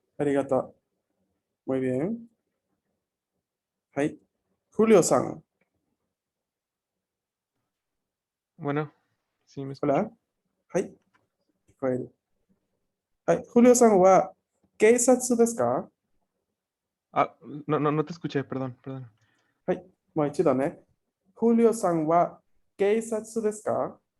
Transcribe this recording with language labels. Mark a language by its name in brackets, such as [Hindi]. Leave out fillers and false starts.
[Japanese] ありがとう。 [Spanish] Muy bien. [Japanese] はい。Julio-san. [Spanish] Bueno, sí me escucho. Hola. [Japanese] はい。聞こえる。はい。 Julio-sanは、警察ですか？ [Spanish] Ah, no te escuché, perdón, perdón. [Japanese] はい。もう一度ね。 Julio-sanは、警察ですか？